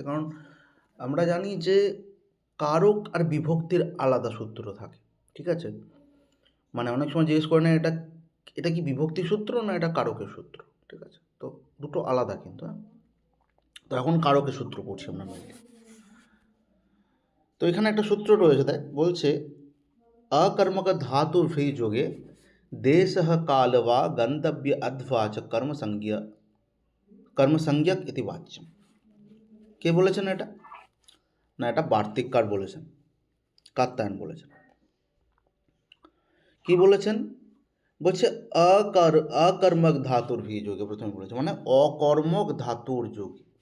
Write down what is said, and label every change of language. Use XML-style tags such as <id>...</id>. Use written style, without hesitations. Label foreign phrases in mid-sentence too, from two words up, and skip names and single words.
<bn>কারণ আমরা জানি যে কারক আর বিভক্তির আলাদা সূত্র থাকে। ঠিক আছে? মানে অনেক সময় জিজ্ঞেস করে না, এটা এটা কি বিভক্তি সূত্র না এটা কারকের সূত্র? ঠিক আছে? তো দুটো আলাদা কিন্তু, হ্যাঁ। তো এখন কারকের সূত্র পড়ছি আমরা মেনলি। তো এখানে একটা সূত্র রয়েছে, দেখ, বলছে</bn> <sa>अकर्मक धातुर्भि যোগে देशः काल वा गंतव्य अथवा च কর্মসংজ্ঞক ইতি বাচ্যম।</sa> <bn>কে বলেছেন এটা? না, এটা বার্তিককার বলেছেন, কাত্যায়ন বলেছেন। কি বলেছেন? বলছে অকর্মক ধাতুর ভি যোগে, প্রথমে বলেছে মানে অকর্মক ধাতুর যোগে।</bn>